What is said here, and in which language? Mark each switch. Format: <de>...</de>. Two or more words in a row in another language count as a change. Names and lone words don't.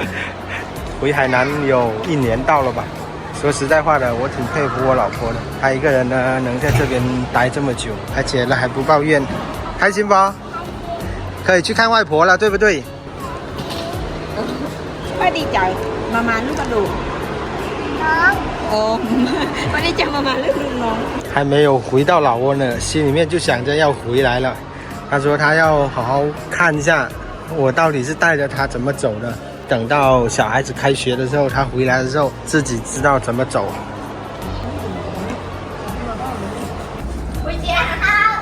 <zh>回海南有1年到了吧？说实在话的，我挺佩服我老婆的，她一个人呢能在这边待这么久，而且呢还不抱怨，开心不？可以去看外婆了，对不对？</zh> <th>快ดีใจมามาลูกกระดูก快ดีใจมามาลูกน้อง</th> <zh>还没有回到老挝呢，心里面就想着要回来了。他说他要好好看一下我到底是带着他怎么走的，等到小孩子开学的时候，他回来的时候自己知道怎么走。回家好。</zh>